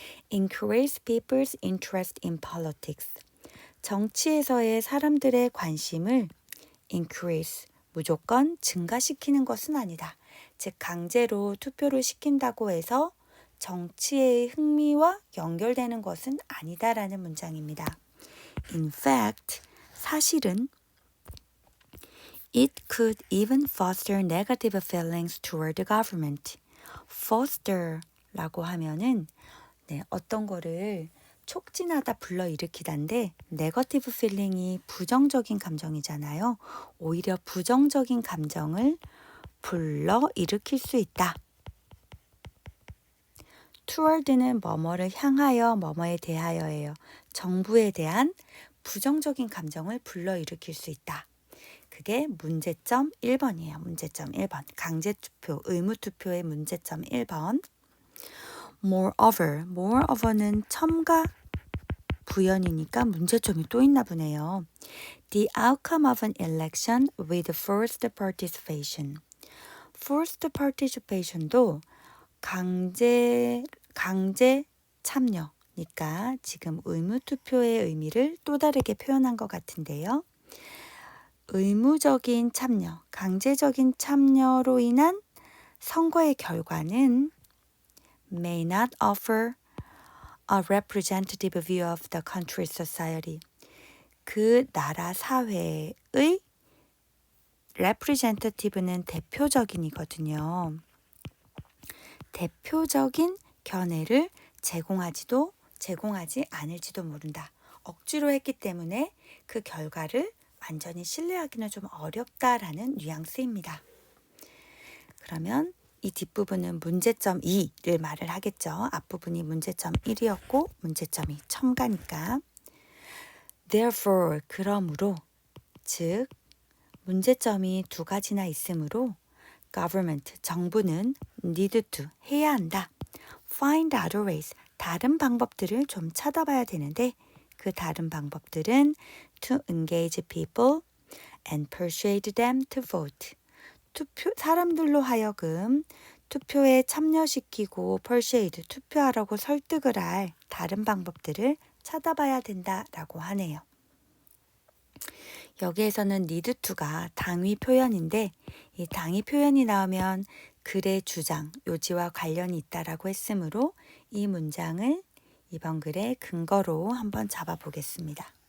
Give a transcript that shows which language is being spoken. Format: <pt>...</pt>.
<en>Increase people's interest in politics.</en> <ko>정치에서의 사람들의 관심을 increase, 무조건 증가시키는 것은 아니다. 즉 강제로 투표를 시킨다고 해서 정치의 흥미와 연결되는 것은 아니다라는 문장입니다.</ko> <en>In fact,</en> <ko>사실은</ko> <en>it could even foster negative feelings toward the government.</en> <ko>foster라고 하면은 어떤 거를 촉진하다 불러일으키다인데 네거티브 필링이 부정적인 감정이잖아요. 오히려 부정적인 감정을 불러일으킬 수 있다. toward는 뭐뭐를 향하여 뭐뭐에 대하여예요. 정부에 대한 부정적인 감정을 불러일으킬 수 있다. 그게 문제점 1번이에요. 문제점 1번. 강제투표, 의무투표의 문제점 1번. moreover는 첨가 부연이니까 문제점이 또 있나 보네요.</ko> <en>The outcome of an election with forced participation.</en> <ko>forced participation도 강제 참여니까 지금 의무투표의 의미를 또 다르게 표현한 것 같은데요. 의무적인 참여, 강제적인 참여로 인한 선거의 결과는</ko> <en>may not offer a representative view of the country's society.</en> <ko>그 나라 사회의 representative는 대표적인이거든요. 대표적인 견해를 제공하지 않을지도 모른다. 억지로 했기 때문에 그 결과를 완전히 신뢰하기는 좀 어렵다라는 뉘앙스입니다. 그러면 이 뒷부분은 문제점 2를 말을 하겠죠. 앞부분이 문제점 1이었고 문제점 2 첨가니까. Therefore, 그러므로, 즉 문제점이 두 가지나 있으므로 government, 정부는 need to, 해야 한다. find other ways, 다른 방법들을 좀 찾아봐야 되는데 그 다른 방법들은</ko> <en>to engage people and persuade them to vote.</en> <ko>사람들로 하여금 투표에 참여시키고 persuade, 투표하라고 설득을 할 다른 방법들을 찾아봐야 된다라고 하네요. 여기에서는 need to가 당위 표현인데 이 당위 표현이 나오면 글의 주장, 요지와 관련이 있다라고 했으므로 이 문장을 이번 글의 근거로 한번 잡아보겠습니다.</ko>